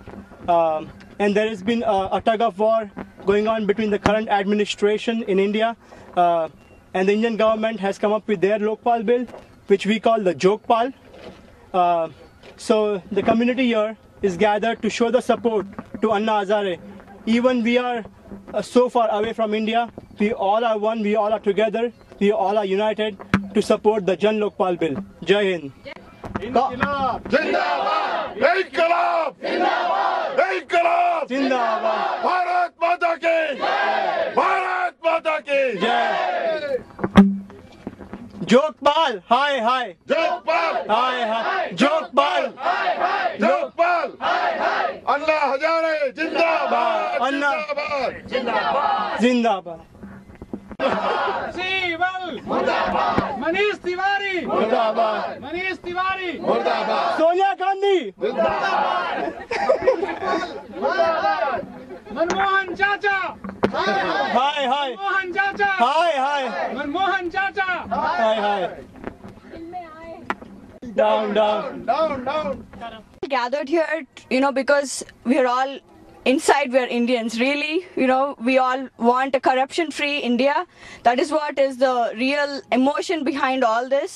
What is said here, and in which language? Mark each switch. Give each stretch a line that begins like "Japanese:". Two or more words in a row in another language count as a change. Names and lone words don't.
English: And there has been a tug of war going on between the current administration in India and the Indian government has come up with their Lokpal bill, which we call the Jokpal. So the community here is gathered to show the support to Anna Hazare. Even we are so far away from India, we all are one, we all are together, we all are united to support the Jan Lokpal bill.
Hindi: जय हिंद. ज़िंदाबाद! इंक़लाब! ज़िंदाबाद! इंक़लाब! Zindabad! भारत माता की! भारत माता की! जय! जोकपाल! हाय, हाय! Jokpal! हाय, हाय! जोकपाल! Jokpal! Anna Hazare! Zindabad! Anna Zindabad! Zindabad! Sival! Manish Tiwari! Murdabad! Manish Tiwari! Murdabad! Sonia Gandhi! Manmohan Chacha! हाय, हाय! Manmohan Chacha! हाय, हाय! Manmohan Chacha! हाय, हाय!
English: Down, down! Down, down! Gathered here, because we're all inside, we're Indians. Really, we all want a corruption-free India. That is what is the real emotion behind all this.